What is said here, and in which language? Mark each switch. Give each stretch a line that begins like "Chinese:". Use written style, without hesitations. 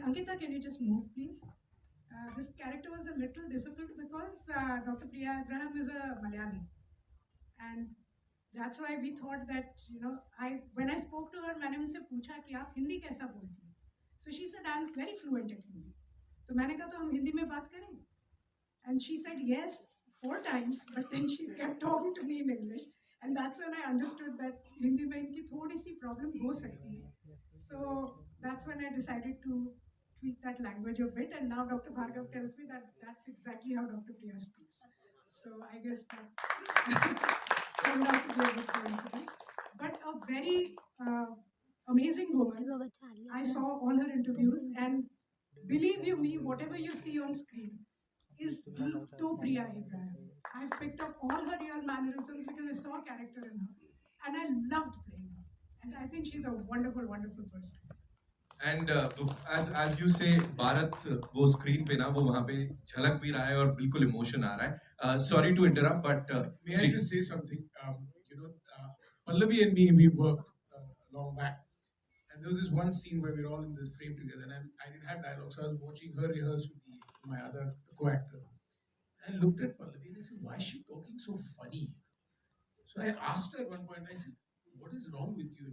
English: Ankita, can you just move, please? This character was a little difficult because Dr. Priya Abraham is a Malayali. And that's why we thought that, when I spoke to her,
Hindi: मैंने उनसे पूछा कि आप हिंदी कैसा बोलती हैं?
English: So she said, I'm very fluent in Hindi.
Hindi: तो मैंने कहा तो हम हिंदी में बात करें?
English: And she said yes 4 times, but then she kept talking to me in English. And that's when I understood that
Hindi: Hindi में इनकी थोड़ी सी problem हो सकती है.
English: So that's when I decided to tweak that language a bit. And now Dr. Bhargav tells me that that's exactly how Dr. Priya speaks. So I guess that turned out to be a good coincidence. But a very amazing woman. I saw all her interviews, and believe you me, whatever you see on screen is to Priya Abraham. I've picked up all her real mannerisms because I saw a character in her, and I loved playing her. And I think she's a wonderful, wonderful person.
Hindi: And
English: as you say,
Hindi: Bharat वो screen पे ना वो वहाँ पे झलक भी रहा है और बिल्कुल इमोशन आ रहा है.
English: Sorry to interrupt but May I just say something? Pallavi and me, we worked long back. And there was this one scene where we were all in this frame together, and I didn't have dialogue, so I was watching her rehearse with my other co-actors. And I looked at Pallavi and I said, why is she talking so funny? So I asked her at one point, I said, what is wrong with you?